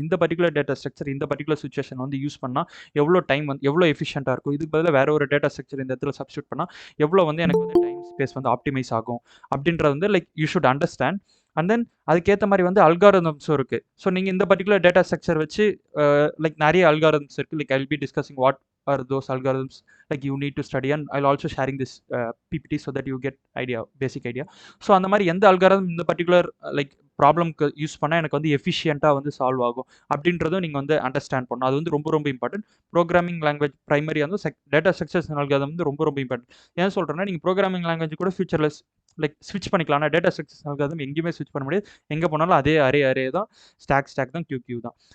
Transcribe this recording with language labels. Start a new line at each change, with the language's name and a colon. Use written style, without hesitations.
Tamil: இந்த particular data structure இந்த particular situation வந்து யூஸ் பண்ணால் எவ்வளோ டைம் வந்து எவ்வளோ எஃபிஷியண்ட்டாக இருக்கும், இதுக்கு பதிலாக வேற ஒரு டேட்டா ஸ்ட்ரக்சர் இந்த இடத்துல சப்ஸ்டியூட் பண்ணால் எவ்வளோ வந்து எனக்கு வந்து டைம் ஸ்பேஸ் வந்து ஆப்டிமைஸ் ஆகும் அப்படின்றது வந்து like
English: You should understand.
Tamil: And then அதுக்கேற்ற மாதிரி வந்து அல்காரிதம்ஸும் இருக்குது. ஸோ நீங்கள் இந்த பர்டிகுலர் டேட்டா ஸ்ட்ரக்சர் வச்சு லைக் நிறைய அல்காரிதம்ஸ் இருக்குது.
English: Like I will be discussing what are those algorithms like you need to study, and I'll also sharing this PPT so that you get basic idea. So
Tamil: அந்த மாதிரி எந்த algorithm இந்த particular like ப்ராப்ளம்க்கு use பண்ணால் எனக்கு வந்து எஃபிஷியண்ட்டாக வந்து solve ஆகும் அப்படின்றதும் நீங்கள் வந்து அண்டர்ஸ்டாண்ட் பண்ணணும். அது வந்து ரொம்ப ரொம்ப இம்பார்ட்டன்ட். ப்ரோக்ராமிங் லாங்குவேஜ் ப்ரைமரி வந்து டேட்டா ஸ்ட்ரக்சர்ஸ் அல்காரிதம் வந்து ரொம்ப ரொம்ப இம்பார்ட்டன்ட். ஏன் சொல்கிறேன்னா நீங்கள் ப்ரோக்ராமிங் லாங்குவேஜ் கூட ஃபியூச்சரில் லைக் ஸ்விட்ச் பண்ணிக்கலாம். ஆனால் டேட்டா ஸ்ட்ரக்சர்ஸ் அல்காரிதம் எங்கேயுமே ஸ்விட்ச் பண்ண முடியாது. எங்கே போனாலும் அதே அரே தான், ஸ்டாக் தான், கியூ தான்.